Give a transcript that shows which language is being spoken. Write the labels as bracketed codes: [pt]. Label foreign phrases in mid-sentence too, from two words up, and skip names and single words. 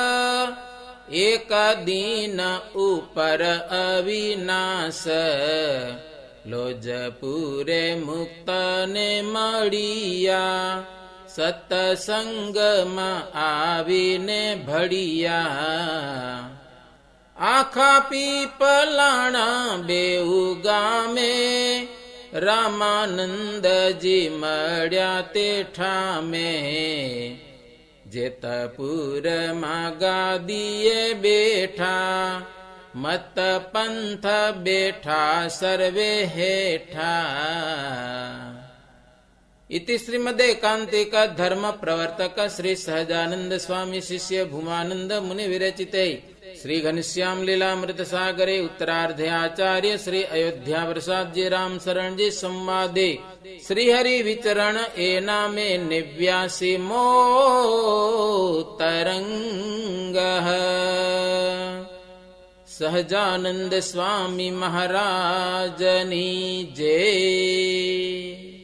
[gu] 1 દિન ઉપર અવિનાશ લોજપુરે મુક્તને મળ્યા સત્સંગમાં આવીને ભળિયા આખા પીપલાણા બેઉ ગામે રામાનંદજી મળ્યા તે ઠામે જેતપુરમાં ગાદીએ બેઠા મત પંથ બેઠા સર્વે હેઠા [sa] इति श्रीमदे एकांतिक धर्म प्रवर्तक श्री सहजानंद स्वामी शिष्य भूमानंद मुनि विरचिते श्री घनश्याम लीलामृत सागरे उत्तरार्धे आचार्य श्री अयोध्या प्रसाद जी राम शरण जी संवादे श्री हरि विचरण ए नामे 89मो तरंग [gu] સહજાનંદ સ્વામી મહારાજની જય।